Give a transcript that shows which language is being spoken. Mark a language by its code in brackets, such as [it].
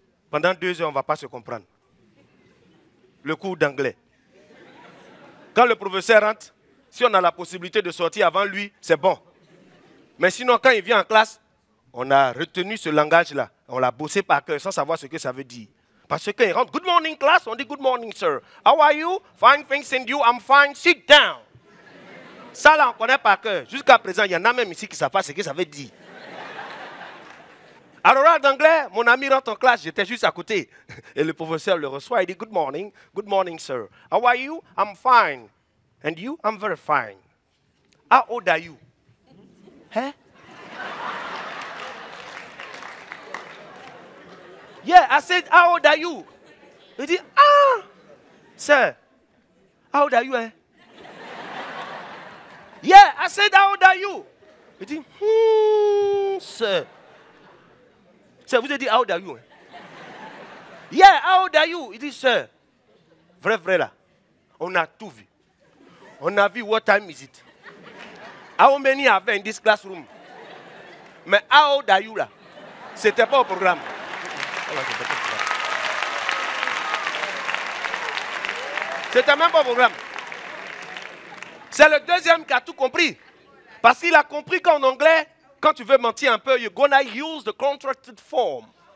[fr] Pendant 2 heures, on ne va pas se comprendre. Le cours d'anglais. Quand le professeur rentre, si on a la possibilité de sortir avant lui, c'est bon. Mais sinon, quand il vient en classe, on a retenu ce langage-là. On l'a bossé par cœur sans savoir ce que ça veut dire. Parce que quand il rentre, [en] good morning class, [fr] on dit [en] good morning sir. How are you? Fine, thanks and you, I'm fine, sit down. [fr] Ça là, on connaît par cœur. Jusqu'à présent, il y en a même ici qui ne savent pas ce que ça veut dire. À l'oral d'anglais, mon ami rentre en classe, j'étais juste à côté. Et le professeur le reçoit, il dit [en] good morning sir. How are you? I'm fine. And you? I'm very fine. How old are you? Huh? Yeah, I said, how old are you? He dit, sir, how old are you, eh? Yeah, I said, how old are you? He dit, sir. Sir, [fr] vous avez dit, [en] how old are you? Yeah, how old are you? He dit, sir. [fr] Vrai là. On a tout vu. On a vu [en] what time is it? How many are there in this classroom? Mais how old are you là? [fr] C'était pas au programme. C'était même pas au programme. C'est le deuxième qui a tout compris. Parce qu'il a compris qu'en anglais, quand tu veux mentir un peu, [en] you're gonna use the contracted form.